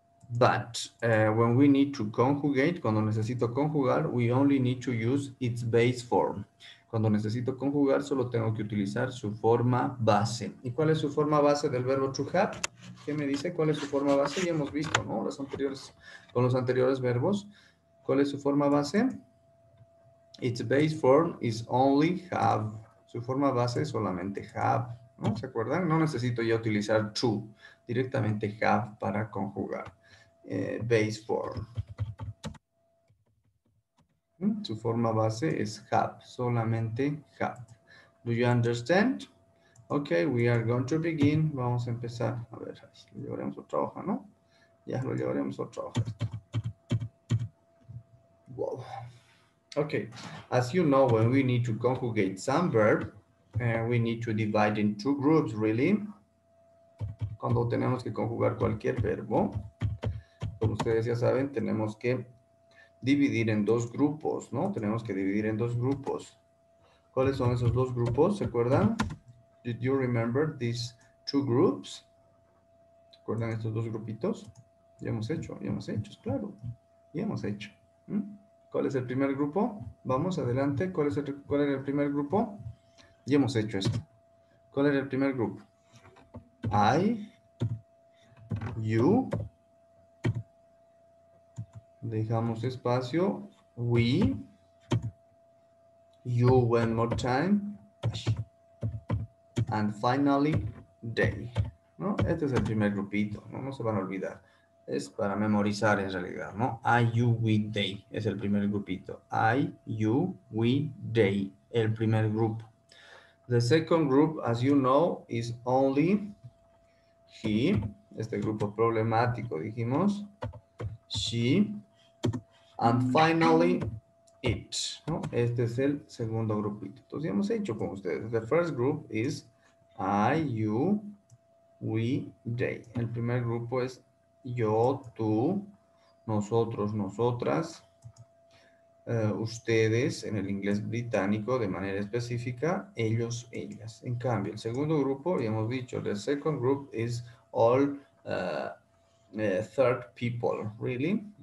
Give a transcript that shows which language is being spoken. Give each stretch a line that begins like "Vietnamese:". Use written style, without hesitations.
English: But when we need to conjugate,
Spanish: cuando necesito conjugar,
English: we only need to use its base form.
Spanish: Cuando necesito conjugar, solo tengo que utilizar su forma base. ¿Y cuál es su forma base del verbo to have? ¿Qué me dice? ¿Cuál es su forma base? Ya hemos visto, ¿no? Con los anteriores verbos. ¿Cuál es su forma base?
English: Its base form is only have.
Spanish: Su forma base es solamente have, ¿no? ¿Se acuerdan? No necesito ya utilizar to. Directamente have para conjugar. Base form. Su forma base es have, solamente have.
English: Do you understand? Okay, we are going to begin.
Spanish: Vamos a empezar. A ver, lo llevaremos a otra hoja, ¿no? Ya lo llevaremos a otra hoja.
English: Wow. Okay, as you know, when we need to conjugate some verb, we need to divide in two groups, really.
Spanish: Cuando tenemos que conjugar cualquier verbo, como ustedes ya saben, tenemos que dividir en dos grupos, ¿no? Tenemos que dividir en dos grupos. ¿Cuáles son esos dos grupos? ¿Se acuerdan?
English: Did you remember these two groups?
Spanish: ¿Se acuerdan estos dos grupitos? Ya hemos hecho, claro. Ya hemos hecho. ¿Cuál es el primer grupo? Vamos, adelante. ¿Cuál era el primer grupo? Ya hemos hecho esto. ¿Cuál era el primer grupo?
English: I, you.
Spanish: Dejamos espacio.
English: We. You one more time. And finally, they.
Spanish: ¿No? Este es el primer grupito. No se van a olvidar. Es para memorizar en realidad, ¿no?
English: I, you, we, they.
Spanish: Es el primer grupito. I, you, we, they. El primer grupo.
English: The second group, as you know, is only he.
Spanish: Este grupo problemático, dijimos. She.
English: And finally, it.
Spanish: ¿No? Este es el segundo grupito. Entonces, ya hemos hecho con ustedes.
English: The first group is I, you, we, they.
Spanish: El primer grupo es yo, tú, nosotros, nosotras, ustedes en el inglés británico de manera específica, ellos, ellas. En cambio, el segundo grupo, ya hemos dicho,
English: the second group is all third people, really.